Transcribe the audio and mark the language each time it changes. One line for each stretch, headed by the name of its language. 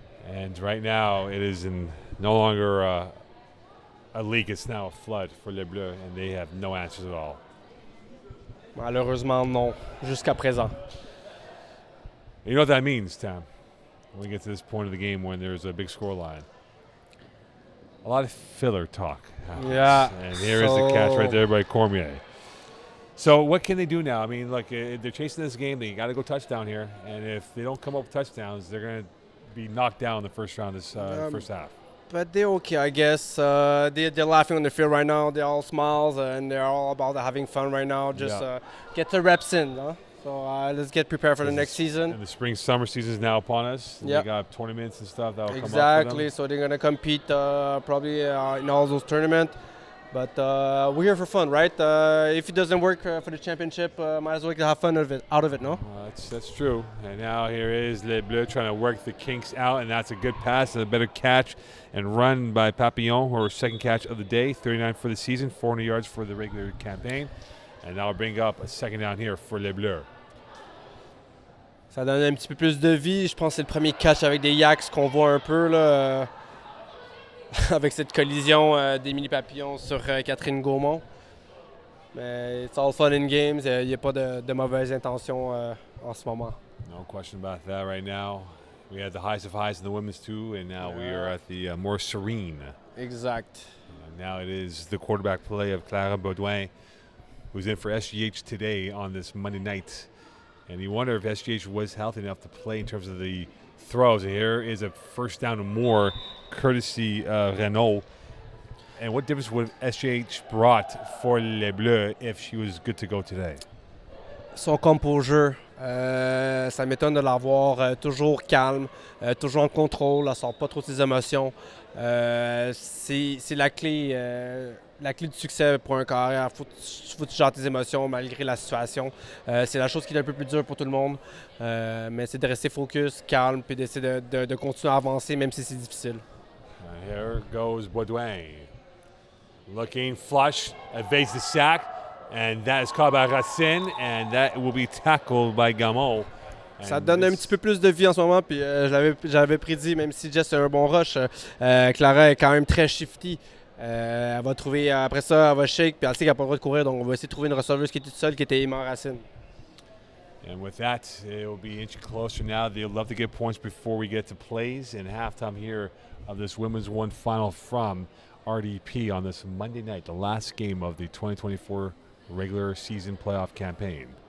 English: And right now, it is no longer a leak. It's now a flood for Les Bleues, and they have no answers at all.
French: Malheureusement, non, jusqu'à présent.
English: You know what that means, Tam, when we get to this point of the game when there's a big score line? A lot of filler talk happens. Yeah. And here is the catch right there by Cormier. So what can they do now? I mean, look, they're chasing this game. They got to go touchdown here. And if they don't come up with touchdowns, they're going to be knocked down in the first round this first half. But they're okay, I guess. They're laughing on the field right now. They're all smiles, and they're all about having fun right now. Just get the reps in. Huh? So let's get prepared for the next season. And the spring-summer season is now upon us. Yeah. We got tournaments and stuff that will come up for Exactly. them. So they're going to compete probably in all those tournaments. But we're here for fun, right? If it doesn't work for the championship, might as well have fun out of it, no? That's true. And now here is Les Bleues trying to work the kinks out, and that's a good pass and a better catch and run by Papillon, her second catch of the day, 39 for the season, 400 yards for the regular campaign. And now we'll bring up a second down here for Les Bleues.
French: Ça donne un petit peu plus de vie. Je pense que c'est le premier catch avec des yaks qu'on voit un peu, là. Avec cette collision d'Émilie Papillon sur Catherine Gaumont. Mais
English: it's all fun in games.
French: Il n'y a pas de mauvaises intentions en ce moment.
English: No question about that right now. We had the highs of highs in the women's too, and now we are at the more serene. Exact. Now it is the quarterback play of Clara Baudouin, who's in for SGH today on this Monday night. And you wonder if SGH was healthy enough to play in terms of the throws. Here is a first down and more, courtesy Renault. And what difference would SGH brought for Les Bleues if she was good to go today?
French: Son composure, ça m'étonne de la voir toujours calme, toujours en contrôle, elle ne sort pas trop de ses émotions. C'est la clé du succès pour un carrière. Faut que tu gères tes émotions malgré la situation. C'est la chose qui est un peu plus dure pour tout le monde, mais c'est de rester focus, calme, puis d'essayer de continuer à avancer même si c'est difficile.
English: Here goes Baudouin. Looking flush, evades the sack, and that is caught by Racine, and that will be tackled by Gamot.
French: Ça donne un petit peu plus de vie en ce moment, puis j'avais prédit, même si Jess a un bon rush, Clara est quand même très shifty. Elle va trouver, après ça, elle va shake, puis elle sait qu'elle n'a pas le droit de courir, donc on va essayer de trouver une receveuse qui est toute seule, qui était Iman Racine.
English: And with that, it will be inching closer now. They'd love to get points before we get to plays and halftime here of this Women's One final from RDP on this Monday night, the last game of the 2024 regular season playoff campaign.